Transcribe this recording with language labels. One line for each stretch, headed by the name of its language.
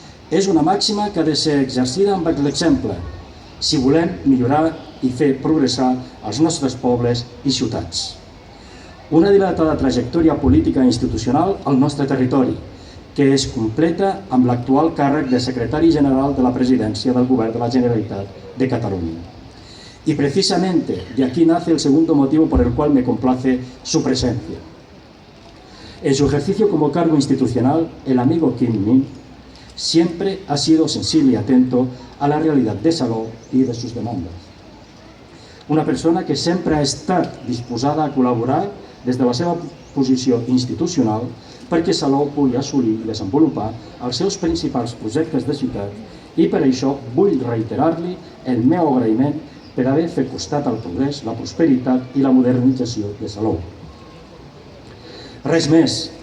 Catalan: És una màxima que ha de ser exercida amb l'exemple, si volem millorar i fer progressar els nostres pobles i ciutats. Una dilatada trajectòria política i institucional al nostre territori, que es completa amb l'actual càrrec de secretari general de la Presidència del Govern de la Generalitat de Cataluña.
Spanish: Y precisamente de aquí nace el segundo motivo por el cual me complace su presencia. En su ejercicio como cargo institucional, el amigo Quim Nin siempre ha sido sensible y atento a la realidad de Salou y de sus demandas.
Catalan: Una persona que sempre ha estat disposada a col·laborar des de la seva posició institucional perquè Salou pugui assolir i desenvolupar els seus principals projectes de ciutat i per això vull reiterar-li el meu agraïment per haver fet costat al progrés, la prosperitat i la modernització de Salou. Res més.